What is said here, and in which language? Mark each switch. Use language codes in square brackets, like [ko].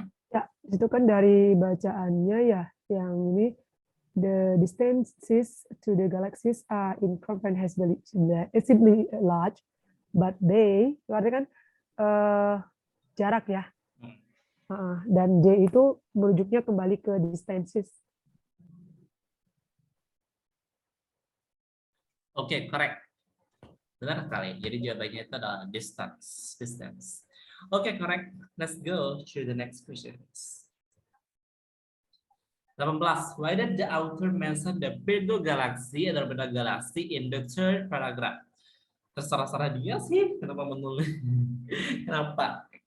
[id] Ya, itu kan dari bacaannya ya, yang ini [en] the distances to the galaxies are incomprehensibly large, but they, [id] artinya kan jarak ya, dan D itu merujuknya kembali ke distances. Oke, correct. Benar sekali. Jadi jawabannya itu adalah distance. [en] Oke, correct. Let's go to the next questions. 18. Why did the author mention the Virgo galaxy [id] atau beda [en] galaxy in the third paragraph? [id] Terserah dia sih kenapa menulis. Kenapa?